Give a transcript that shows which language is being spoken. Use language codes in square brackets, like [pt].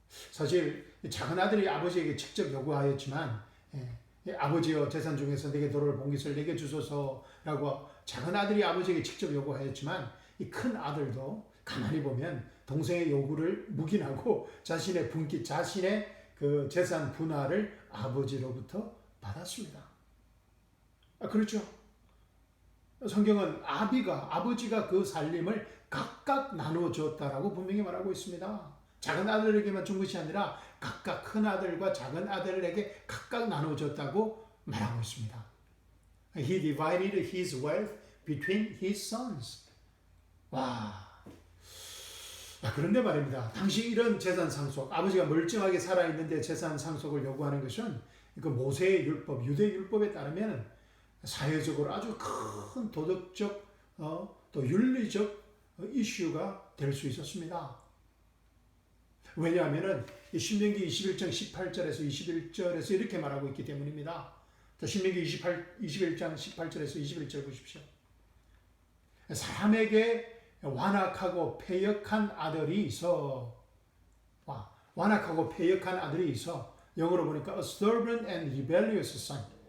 [ko] 사실 작은 아들이 아버지에게 직접 요구하였지만 아버지여 재산 중에서 내게 돌아올 본깃을 내게 주소서라고 작은 아들이 아버지에게 직접 요구하였지만 이 큰 아들도 가만히 보면 동생의 요구를 묵인하고 자신의 분깃, 자신의 그 재산 분할을 아버지로부터 받았습니다. 그렇죠. 성경은 아버지가 그 살림을 각각 나누어 주었다라고 분명히 말하고 있습니다. 작은 아들에게만 준 것이 아니라 각각 큰 아들과 작은 아들에게 각각 나누어 줬다고 말하고 있습니다. [en] He divided his wealth between his sons. [ko] 그런데 말입니다. 당시 이런 재산 상속, 아버지가 멀쩡하게 살아있는데 재산 상속을 요구하는 것은 그 모세의 율법, 유대 율법에 따르면 사회적으로 아주 큰 도덕적 또 윤리적 이슈가 될 수 있었습니다. 왜냐하면 신명기 21장 18절에서 21절에서 이렇게 말하고 있기 때문입니다. 신명기 21장 18절에서 21절 보십시오. 사람에게 완악하고 패역한 아들이 있어. 완악하고 패역한 아들이 있어. 영어로 보니까 [en] a stubborn and rebellious son.